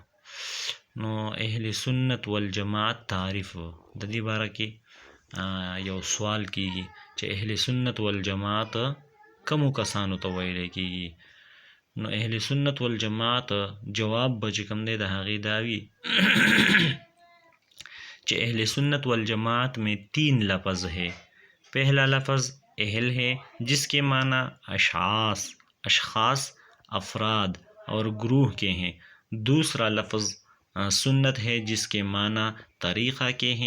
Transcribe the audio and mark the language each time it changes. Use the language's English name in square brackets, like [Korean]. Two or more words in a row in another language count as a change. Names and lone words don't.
[Pashto] نو اهل سنت والجماعت تعریف د دې باره کې یو سوال کیږي چې اهل سنت والجماعت کومو کسانو ته ویلی کیږي. نو اهل سنت والجماعت جواب به چې کوم دی د هغې دا وي [Urdu] کہ اہل سنت والجماعت میں 3 لفظ ہے. پہلا لفظ اہل ہے جس کے معنی اشخاص افراد اور گروہ کے ہیں. دوسرا لفظ سنت ہے جس کے معنی طریقہ کے ہیں.